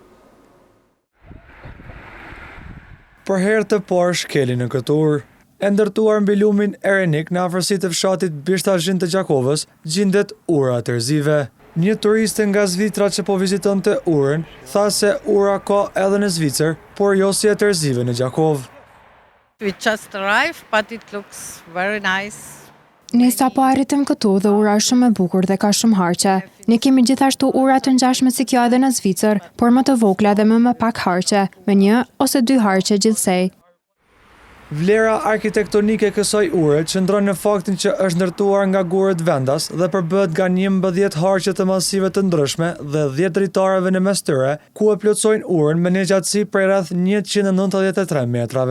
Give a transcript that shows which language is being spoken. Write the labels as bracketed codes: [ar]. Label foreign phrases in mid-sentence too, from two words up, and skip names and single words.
[sq] Për herë të parë shkeli në këtë urë, e ndërtuar mbi lumin Erenik në afërsitë të fshatit Bishtazhin të Gjakovës, gjendet ura e Terzive. Një turiste nga Zvitra që po vizitonte urën, tha se ura ka edhe në Zvicër, por jo si e Terzive në Gjakov. [en] We just arrived, but it looks very nice. [sq] Ne sapo arritëm këtu dhe ura është shumë e bukur dhe ka shumë harqe. Ne kemi gjithashtu ura të ngjashme si kjo edhe në Zvicër, por më të vogla dhe më pak harqe, me 1 ose 2 harqe gjithsej. Vlera arkitektonike e kësaj ure qëndron në faktin që është ndërtuar nga gurët vendas dhe përbëhet nga 11 harqe të masive të ndryshme dhe 10 dritareve në mes tyre, ku e plotësojnë urën me një gjatësi prej rreth 193 metrave.